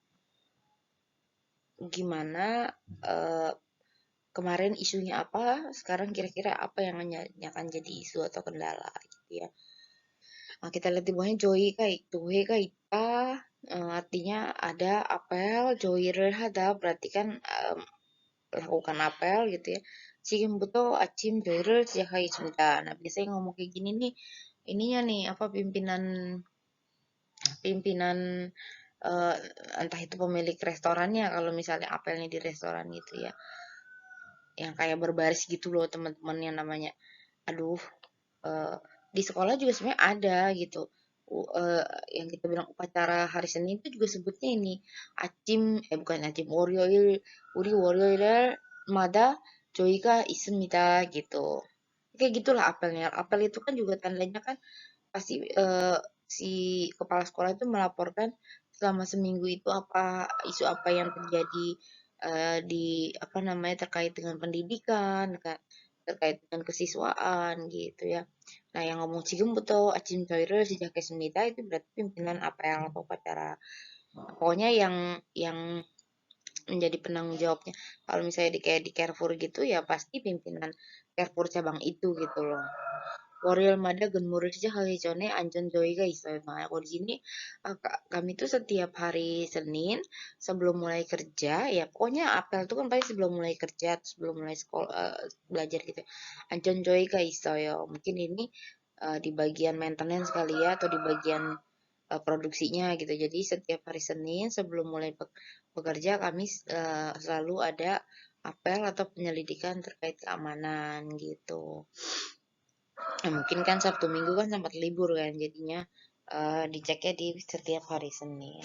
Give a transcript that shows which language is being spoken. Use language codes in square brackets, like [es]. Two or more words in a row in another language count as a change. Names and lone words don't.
[id] gimana eh, kemarin isunya apa sekarang kira-kira apa yang akan jadi isu atau kendala gitu ya. Nah, kita lihat di bawahnya Joy kai, Joy kai artinya ada apel, [ko] Joy를 하다 [id] berarti kan lakukan apel gitu ya. [ko] 지금부터 아침 조회를 시작하겠습니다. [id] Nah, biasanya ngomong kayak gini nih, ininya nih apa pimpinan pimpinan eh, entah itu pemilik restorannya kalau misalnya apelnya di restoran gitu ya. Yang kayak berbaris gitu loh teman-teman yang namanya. Aduh, eh, di sekolah juga sebenarnya ada gitu. Yang kita bilang upacara hari Senin itu juga sebutnya ini bukan acim [ko] 월요일 마다 저희가 있습니다 [id] gitu. Kayak gitulah apelnya. Apel itu kan juga tandanya kan pasti si kepala sekolah itu melaporkan selama seminggu itu apa isu apa yang terjadi di apa namanya terkait dengan pendidikan terkait dengan kesiswaan gitu ya. Nah, yang ngomong [ko] 지금부터 아침 조회를 시작했습니다 [id] itu berarti pimpinan apel atau upacara. Pokoknya yang menjadi penanggung jawabnya. Kalau misalnya kayak di Carrefour gitu ya pasti pimpinan Carrefour cabang itu gitu loh. [ko] 월요일마다 근무를 시작하기 전에 안전 조의가 있어요. [id] Nah, kalau di sini kami tuh setiap hari Senin sebelum mulai kerja, ya pokoknya apel tuh kan pasti sebelum mulai kerja, sebelum mulai sekolah belajar gitu. [ko] 안전 조의가 있어요. [id] Mungkin ini di bagian maintenance kali ya atau di bagian produksinya gitu. Jadi setiap hari Senin sebelum mulai bekerja kami selalu ada apel atau penyelidikan terkait keamanan gitu. Nah, mungkin kan Sabtu Minggu kan sempat libur kan, jadinya diceknya di setiap hari Senin.